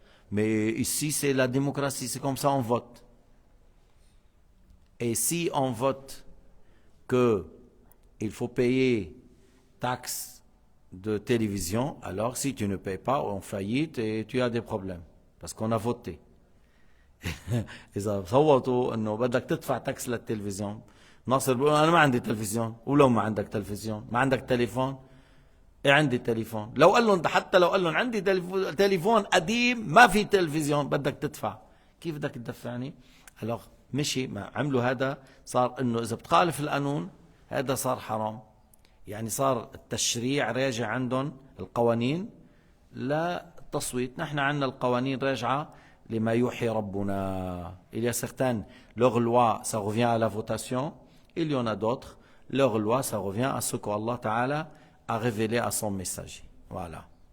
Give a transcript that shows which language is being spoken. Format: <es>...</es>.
<fr>Mais ici, c'est la démocratie, c'est comme ça, on vote. Et si on vote que il faut payer taxes de télévision, alors si tu ne payes pas, on faillite et tu as des problèmes. Parce qu'on a voté.</fr> <ar>إذا صوتوا إنه بدك تدفع تاكس للتلفزيون، ناصر بيقول أنا ما عندي تلفزيون، ولو ما عندك تلفزيون، ما عندك تليفون، إيه عندي تليفون، لو قال لهم حتى لو قال لهم عندي تليفون قديم ما في تلفزيون بدك تدفع، كيف بدك تدفعني؟ alors مشي ما عملوا هذا، صار إنه إذا بتخالف القانون هذا صار حرام، يعني صار التشريع راجع عندهم القوانين للتصويت، نحن عندنا القوانين راجعة لما يوحي ربنا.</ar> <fr>Il y a certaines, leur loi, ça revient à la votation. Il y en a d'autres, leur loi, ça revient à ce qu'Allah Ta'ala a révélé à son messager. Voilà.</fr>